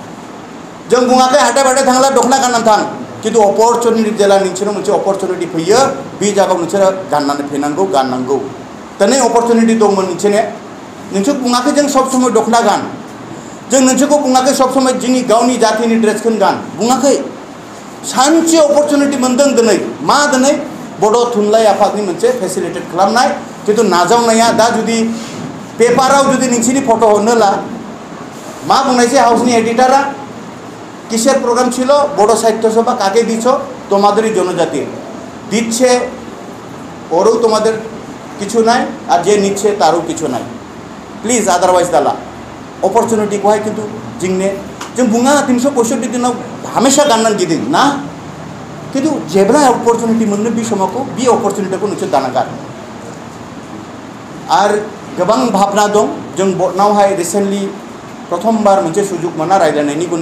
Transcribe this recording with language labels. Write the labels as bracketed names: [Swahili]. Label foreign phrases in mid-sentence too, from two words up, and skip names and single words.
[Bodo] जों बुङाखै हाथाय बाथाय थांब्ला दख'ना गाननानै थां खिन्थु अपरचुनिटि जेला नोंसोरो मोनसे अपरचुनिटि फैयो बे जायगायाव नोंसोरो गाननानै फैनांगौ गाननांगौ दिनै अपरचुनिटि दंमोन नोंसोर बुङाखै जों सब समय दख'ना गान जों नोंसोरखौ बुङाखै सब समय जोंनि गावनि जातिनि ड्रेसखौ गान बुङाखै सानसे अपरचुनिटि मोनदों दिनै मा दिनै बड' थुनलाइ आफादनि मोनसे फेसिलिटेट खालामनाय खिन्थु नाजावनाया दा जुदि पेपाराव जुदि नोंसिनि फट' हरनोला मा बुंनायसै हाउसनि एडिटारा [Bangla] কিসের প্রোগ্রাম ছিল বড় সাহিত্য সভা কাকে দিছ তোমাদেরই জনজাতি দিচ্ছে ওরও তোমাদের কিছু নাই আর যে নিচ্ছে তারও কিছু নাই [English] please otherwise [Bodo] দালা अपरचुनिटी को है किंतु जिंगने जों बुङा 365 दिनाव हमेशा गाननानै गिदिं ना किंतु जेब्ला अपरचुनिटी मोननो बे समावखौ बे अपरचुनिटीखौ नोंसोर दानागार आर गोबां भाबना दं जों बर्डनावहाय रिसेन्टलि प्रथमबार मोनसे सुजुग मोना रायलायनायनि गुनै